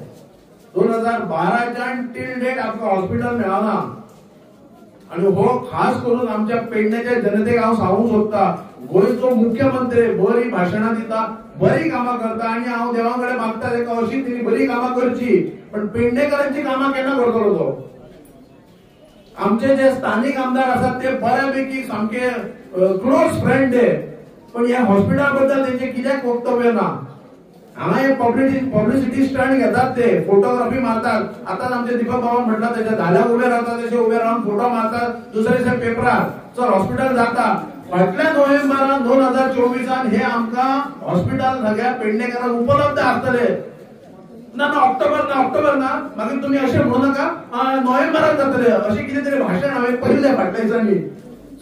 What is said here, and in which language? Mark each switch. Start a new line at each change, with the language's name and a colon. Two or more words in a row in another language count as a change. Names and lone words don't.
Konkani: 2012च्यान
English: till date
Konkani: आमकां हॉस्पिटल मेळना आणि हो खास करून आमच्या पेडण्याच्या जनतेक हांव सांगूंक सोदता गोंयचो मुख्यमंत्री बरी भाशणां दिता बरी कामां करता आणि हांव देवा कडेन मागता ताका अशीच तेणी बरी कामां करची पण पेडणेकरांची कामां केन्ना करतलो तो. आमचे जे स्थानिक आमदार आसात ते बऱ्यापैकी सामके
English: close friend
Konkani: पण ह्या हॉस्पिटला बद्दल तेंचे कित्याक वक्तव्य ना. हांगा हे
English: publicity stunt
Konkani: घेतात ते फोटोग्राफी मारतात.
Marathi: आताच आमचे दीपक बाबा म्हटला त्याच्या धाल्याक उभे राहतात तसे उभे राहून फोटो मारतात दुसऱ्या दिसा पेपरार चल हॉस्पिटल जाता.
Konkani: फाटल्या नोव्हेंबरान 2024 हे आमकां हॉस्पिटल सगळ्या पेडणेकरांक उपलब्ध आसतले. ना ऑक्टोबर ना मागीर तुमी अशें म्हणू नाका नोव्हेंबराक जातले अशें कितें तरी भाशण हांवें पयलें फाटल्या दिसांनी.